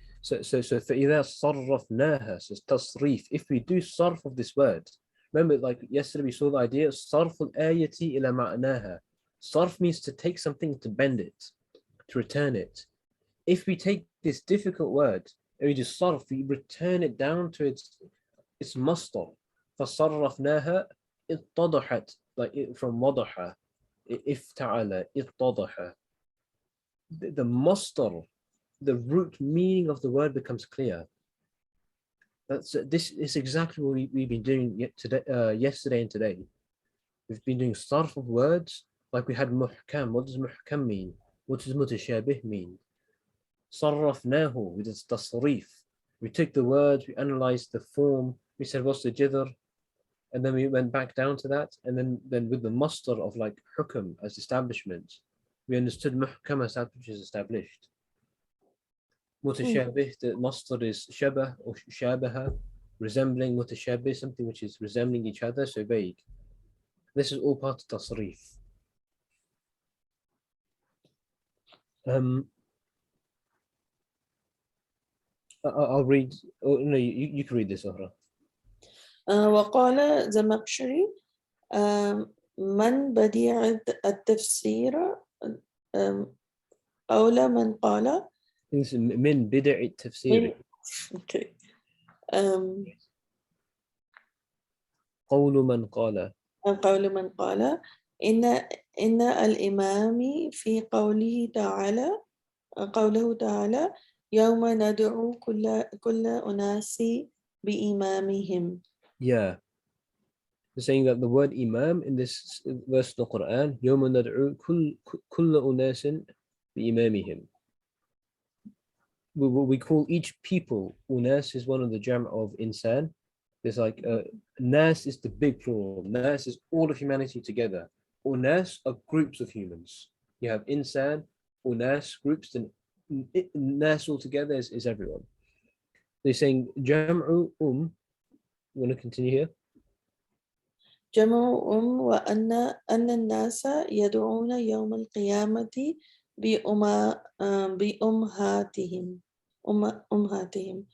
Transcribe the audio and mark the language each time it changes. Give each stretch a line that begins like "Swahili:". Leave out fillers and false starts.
Arabic: So فإذا صرفناها, so تصريف.
English: If we do sarf of this word, remember, like yesterday we saw the idea of
Arabic: صرف الآية إلى معناها.
English: Sarf means to take something, to bend it, to return it. If we take this difficult word and we do sarf, we return it down to its masdar.
Arabic: فصرفناها اتضحت, like from وضح, افتعل اتضح.
English: The masdar, the root meaning of the word becomes clear. This is exactly what we've been doing yesterday and today. We've been doing sarf of words, like we had muhkam. What does muhkam mean? What does mutashabih mean? Sarrafnahu, with its tasrif. We took the words, we analyzed the form, we said what's the jidr, and then we went back down to that, and then with the masdar of like hukm as establishment, we understood muhkam as that which is established. Mutashabih, the masdar is shabah or shabaha, resembling. Mutashabih, something which is resembling each other, so vague. This is all part of tasrif. I'll read. Oh, no, you can read this, Ohra.
Arabic: وقال زمخشري من بديع التفسير قول من قال من بدع التفسير.
English: Okay.
Arabic: قول من قال إن الإمام في قوله تعالى يوم ندعو كل أناس بإمامهم.
English: Yeah. They're saying that the word imam in this verse of the Quran,
Arabic: يوم ندعو كل أناس بإمامهم.
English: We call each people, unas is one of the jam of insan. There's like nas is the big plural. Nas is all of humanity together. Unas are groups of humans. You have insan, unas, groups, then nas altogether is everyone. They're saying jam'u you want to continue here?
Arabic: جمع وأن الناس يدعون يوم القيامة بأمهاتهم أمهاتهم.